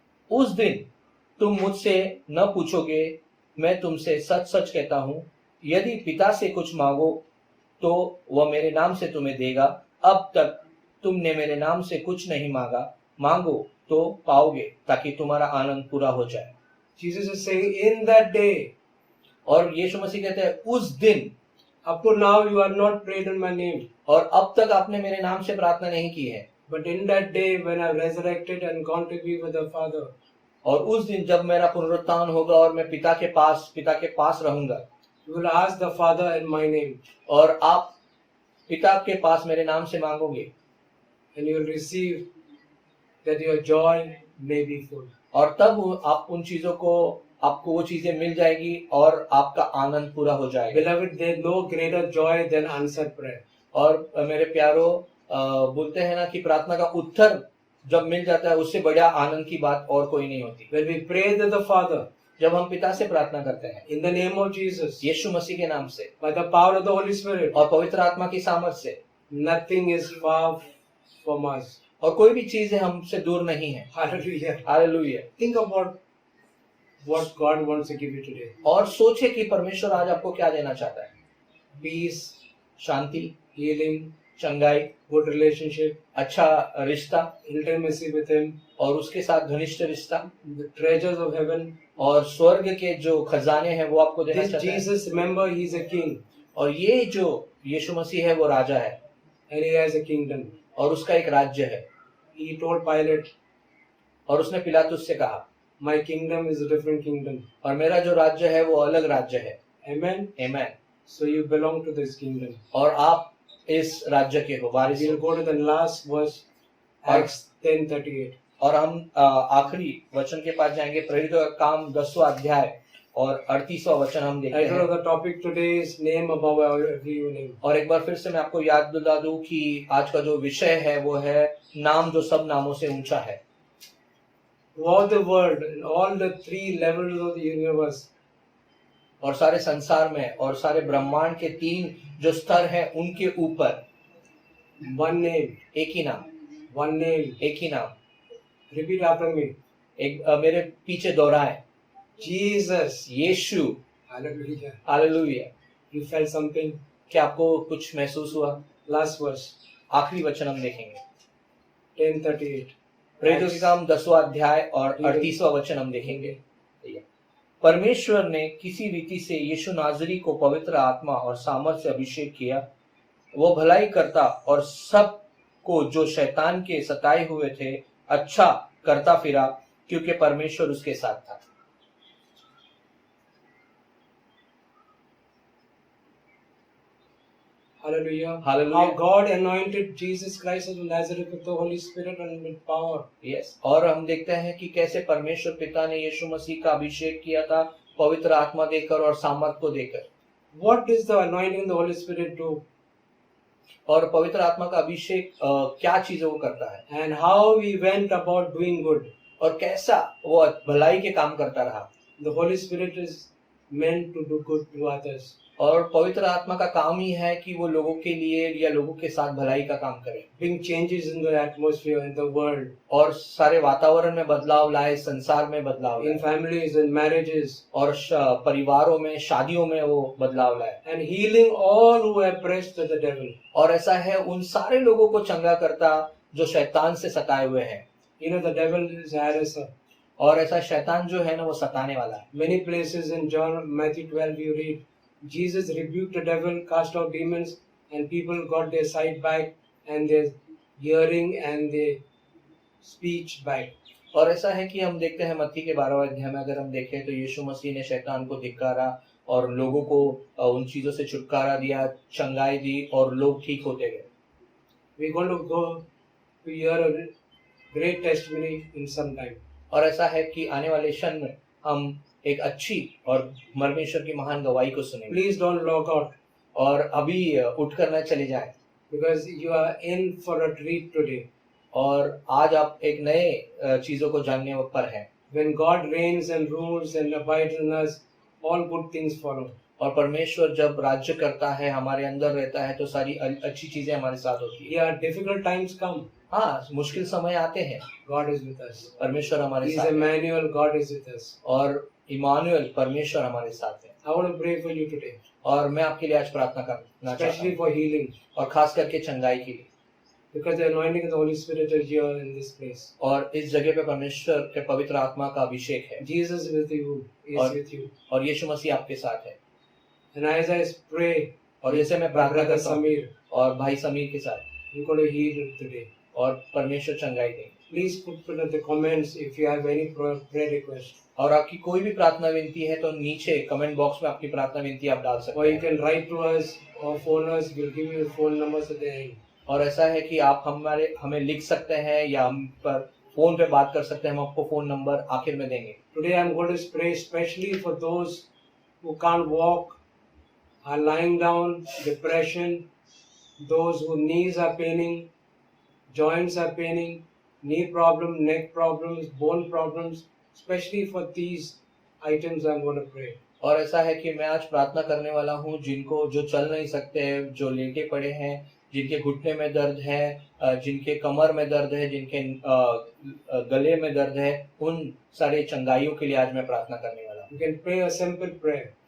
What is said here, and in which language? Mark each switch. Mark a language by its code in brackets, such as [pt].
[hi] उस दिन तुम मुझसे न पूछोगे, मैं तुमसे सच सच कहता हूं, यदि पिता से कुछ मांगो तो वह मेरे नाम से तुम्हें देगा। अब तक तुमने मेरे नाम से कुछ नहीं मांगा, मांगो तो पाओगे ताकि तुम्हारा आनंद पूरा हो जाए। [en] Jesus is saying, in that day, [hi] और यीशु मसीह कहते हैं उस दिन, [en] up to now you are not prayed in my name. [hi] और अब तक आपने मेरे नाम से प्रार्थना नहीं की है, [en] But in that day when I resurrected and gone to be with the Father, [hi] और उस दिन जब मेरा पुनरुत्थान होगा और मैं पिता के पास रहूंगा, [en] you will ask the Father in my name, [hi] और आप पिता के पास मेरे नाम से मांगोगे [en] and you will receive that your joy may be full. [hi] और तब आप उन चीजों को, आपको वो चीजें मिल जाएगी और आपका आनंद पूरा हो जाएगा। [en] Beloved, there is no greater joy than answered prayer. [hi] और मेरे प्यारो, बोलते हैं ना कि प्रार्थना का उत्तर जब मिल जाता है उससे बड़ा आनंद की बात और कोई नहीं होती। [en] When we pray to the Father [hi] जब हम पिता से प्रार्थना करते हैं [en] in the name of Jesus, [hi] यीशु मसीह के नाम से [en] by the power of the Holy Spirit, [hi] और पवित्र आत्मा की सामर्थ से, [en] nothing is far from us. [hi] और कोई भी चीज हमसे दूर नहीं है। [en] Hallelujah. [hi] Hallelujah. [en] Think about what God wants to give you today. [hi] और सोचे कि परमेश्वर आज आपको क्या देना चाहता है। [en] Peace, [hi] शांति, [en] healing, [hi] चंगाई, [en] good relationship, [hi] अच्छा रिश्ता [en] intimacy with Him, [hi] और उसके साथ घनिष्ठ रिश्ता, [en] the treasures of heaven. [hi] और स्वर्ग के जो खजाने हैं वो आपको देना [en] This [hi] चाहता है। [en] Jesus, remember, He's a king [hi] और ये जो यीशु मसीह है वो राजा है [en] and He has a kingdom. [hi] और उसका एक राज्य है। [en] He told Pilate, [hi] और उसने पिलातुस से कहा, [en] my kingdom is a different kingdom. [hi] और मेरा जो राज्य है वो अलग राज्य है। [en] Amen. [hi] आमीन। [en] So you belong to this kingdom. [hi] और आप इस राज्य के हो, वारिस [en] We'll [hi] हो। [en] go to the last verse, Acts 10:38. [hi] और हम आखिरी वचन के पास जाएंगे, प्रेरितों का काम 10वां अध्याय और 38वां वचन हम देखते [en] Title [hi] हैं। [en] of the topic today is name above every name. [hi] और एक बार फिर से मैं आपको याद दिला दूं कि आज का जो विषय है वो है नाम जो सब नामों से ऊंचा है। [en] Throughout the world, in all the three levels of the universe, [hi] और सारे संसार में और सारे ब्रह्मांड के 3 जो स्तर है उनके ऊपर [en] one name, [hi] एक ही नाम, [en] one name. [hi] एक ही नाम। [en] Repeat after me. [hi] मेरे पीछे दोहराए, [en] Jesus. [hi] Yeshu. [en] Hallelujah. [hi] Hallelujah. [en] You felt something? [hi] क्या आपको कुछ महसूस हुआ? [en] Last verse, [hi] आखिरी वचन हम देखेंगे, [en] 10:38. [hi] प्रेरितों के काम 10वां अध्याय और 38वां वचन हम देखेंगे। परमेश्वर ने किसी रीति से यीशु नाजरी को पवित्र आत्मा और सामर्थ से अभिषेक किया। वो भलाई करता और सब को जो शैतान के सताए हुए थे अच्छा करता फिरा, क्योंकि परमेश्वर उसके साथ था। [en] Hallelujah. Hallelujah. How God anointed Jesus Christ of Nazareth with the Holy Spirit and with power. [hi] Yes, और हम देखते हैं कि कैसे परमेश्वर पिता ने यीशु मसीह का अभिषेक किया था पवित्र आत्मा देकर और सामर्थ को देकर। [en] What does the anointing of the Holy Spirit do? [hi] और पवित्र आत्मा का अभिषेक क्या चीजें वो करता है [en] And how we went about doing good. [hi] और कैसा वो भलाई के काम करता रहा। [en] The Holy Spirit is meant to do good to others. [hi] और पवित्र आत्मा का काम ही है कि वो लोगों के लिए या लोगों के साथ भलाई का काम करे, [en] Bring changes in the atmosphere, in the world, [hi] और सारे वातावरण में बदलाव लाए, संसार में बदलाव [en] in [hi] लाए, [en] families, in marriages, [hi] और परिवारों में, शादियों में वो बदलाव लाए। [en] and healing all who are oppressed by the devil. [hi] और ऐसा है उन सारे लोगों को चंगा करता जो शैतान से सताए हुए हैं। [en] You know, the devil is a harasser. [hi] और ऐसा शैतान जो है ना वो सताने वाला है। [en] Many places in Matthew 12 you read, Jesus rebuked the devil, cast out demons, and people got their sight back and their hearing and their speech back. [hi] और ऐसा है कि हम देखते हैं मत्ती के 12वें अध्याय में अगर हम देखें तो यीशु मसीह ने शैतान को धिक्कारा और लोगों को उन चीजों से छुटकारा दिया, चंगाई दी और लोग ठीक होते गए। [en] We're going to go to hear a great testimony in some time. [hi] और ऐसा है कि आने वाले क्षण में हम एक अच्छी और परमेश्वर की महान गवाही को सुनेंगे। [en] Please don't log out [hi] और अभी उठकर न चले जाएं, [en] because you are in for a treat today. [hi] और आज आप एक नए चीजों को जानने पर हैं। [en] When God reigns and rules and abides in us, all good things follow. [hi] और परमेश्वर जब राज्य करता है, हमारे अंदर रहता है, तो सारी अच्छी चीजें हमारे साथ होती है। [en] Yeah, difficult times come. [hi] हाँ, मुश्किल समय आते हैं, [en] God is with us. [hi] परमेश्वर हमारे [en] He is [hi] साथ है। [en] Emmanuel, God is with us. [hi] और इमानुएल परमेश्वर हमारे साथ है। [en] I want to pray for you today, [hi] और मैं आपके लिए आज प्रार्थना करना चाहता [en] especially [hi] हूँ, [en] for healing, [hi] और खास करके चंगाई के लिए। [en] because the anointing of the Holy Spirit is here in this place. [hi] और इस जगह पे परमेश्वर के पवित्र आत्मा का अभिषेक है, [en] Jesus is with you, He is [hi] और- [en] with you. [hi] और यीशु मसीह आपके साथ है। [en] And as I pray, [hi] और जैसे मैं [en] my [hi] प्रार्थना [en] brother [hi] करता हूँ [en] Samir, [hi] और भाई समीर के साथ, [en] you're going to heal today. [hi] और परमेश्वर चंगाई देंगे। [en] Please put in the comments if you have any prayer request, [hi] और आपकी कोई भी प्रार्थना विनती है तो नीचे कमेंट बॉक्स में आपकी प्रार्थना विनती आप डाल [en] or [hi] सकते [en] you [hi] हैं। [en] can write to us or phone us. We'll give you the phone numbers at the end. [hi] और ऐसा है कि आप हमें लिख सकते हैं या हम पर फोन पे बात कर सकते हैं, हम आपको फोन नंबर आखिर में देंगे। [en] Today I'm going to pray especially for those who can't walk, are lying down, depression, those whose knees are paining, joints are paining, knee problem, neck problems, bone problems, especially for these items I'm going to pray. [hi] और ऐसा है कि मैं आज प्रार्थना करने वाला हूँ जिनको जो चल नहीं सकते हैं, जो लेटे पड़े हैं, जिनके घुटने में दर्द है, जिनके कमर में दर्द है, जिनके गले में दर्द है, उन सारे चंगाइयों के लिए आज मैं प्रार्थना करने वाला हूँ। [en] You can pray a simple prayer.